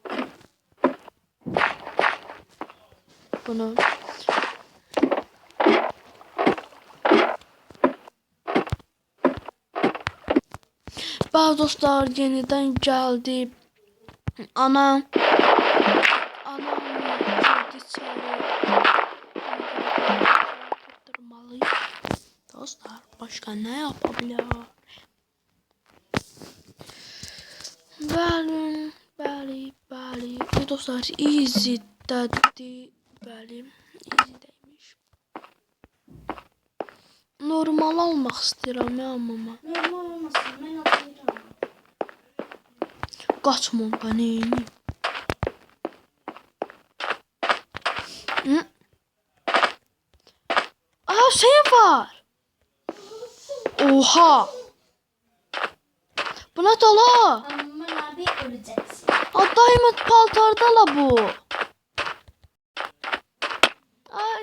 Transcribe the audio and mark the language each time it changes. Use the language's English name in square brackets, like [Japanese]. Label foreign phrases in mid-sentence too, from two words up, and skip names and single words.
[Azerbaijani] Bunu. Bəli dostlar, yenidən gəldi. [Turkish] Anam girdi içeri. Dostlar, başka ne yapabilir? [Azerbaijani] Bəli. Dostlar, easy dedi. Bəli, easy deymiş. Normal almaq istəyirəm ya mama. Normal olmasın, mən atlayıram. Qaçma da neyini? Aa, şey var. [Turkish] Oha. Buna dala. Aman abi öleceksin. [Azerbaijani] Diamond paltarda la bu. Ay.